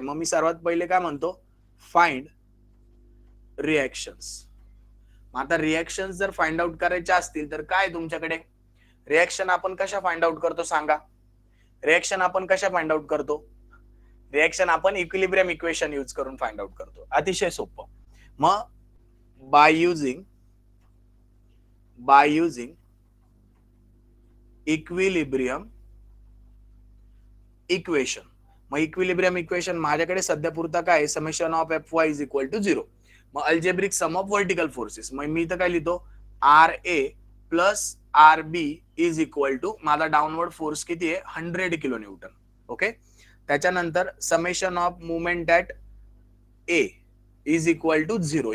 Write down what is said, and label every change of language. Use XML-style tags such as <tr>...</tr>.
<mr>मग मी सर्वात पहिले काय म्हणतो,</mr> <en>Find reactions.</en> <mr>मग आता रिएक्शन्स जर फाइंड आउट करायचे असतील तर काय तुमच्याकडे, रिएक्शन आपण कशा फाइंड आउट करतो सांगा. रिएक्शन आपण कशा फाइंड आउट करतो, रिएक्शन आपण इक्विलिब्रियम इक्वेशन यूज करून फाइंड आउट करतो. अतिशय सोपं.</mr> <en>मग by using equilibrium equation.</en> <mr>मग इक्विलिब्रियम इक्वेशन माझ्याकडे सध्या पुरता काय,</mr> <en>Summation of F Y is equal to 0.</en> <mr>मग</mr> <en>Algebraic sum of vertical forces.</en> <mr>मग मी इथं काय लिहितो,</mr> <en>R A plus R B is equal to,</en> <mr>माझा डाऊनवर्ड फोर्स किती आहे, 100 किलो न्यूटन.</mr> <en>Okay, त्याच्यानंतर summation of movement at A is equal to 0.</en>